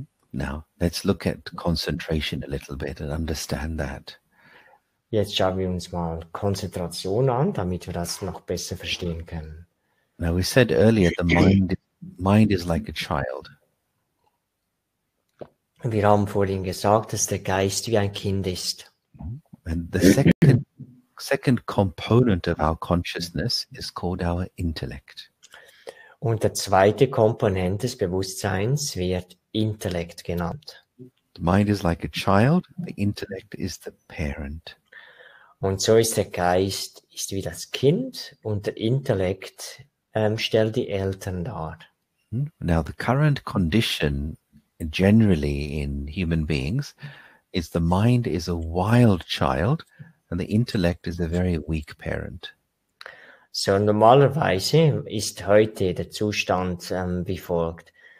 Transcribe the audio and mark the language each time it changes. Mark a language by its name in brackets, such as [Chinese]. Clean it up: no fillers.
[English] Now, let's look at concentration a little bit and understand that. [German] Jetzt schauen wir uns mal Konzentration an, damit wir das noch besser verstehen können. [English] Now, we said earlier the mind is like a child. [German] Wir haben vorhin gesagt, dass der Geist wie ein Kind ist. [English] And the second component of our consciousness is called our intellect. [German] Und der zweite Komponent des Bewusstseins wird Intellekt genannt. [English] The mind is like a child, the intellect is the parent. [German] Und so ist der Geist wie das Kind und der Intellekt stellt die Eltern dar. [English] Now, the current condition generally in human beings is the mind is a wild child and the intellect is a very weak parent. [German] So normalerweise ist heute der Zustand wie folgt.